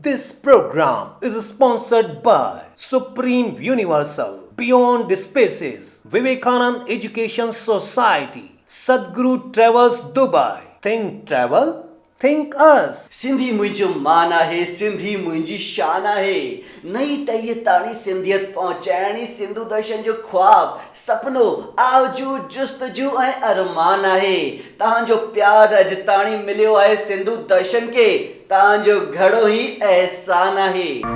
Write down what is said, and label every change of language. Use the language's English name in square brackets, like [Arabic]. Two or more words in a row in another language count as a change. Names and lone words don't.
[English] This program is sponsored by Supreme Universal, Beyond Spaces, Vivekanand Education Society, Sadhguru Travels Dubai. Think travel? Think us. [Sindhi] सिंधी मुंहिंजो मान आहे, सिंधी मुंहिंजी शान आहे। नई टही ताणी सिंधियत पहुचाइणी सिंधु दर्शन जो ख्वाब, सपनो, आरज़ू, जुस्तजू ऐं अरमान आहे। तव्हांजो प्यार अॼु ताणी मिलियो आहे सिंधु दर्शन खे, तव्हांजो घणो ई एहसान आहे।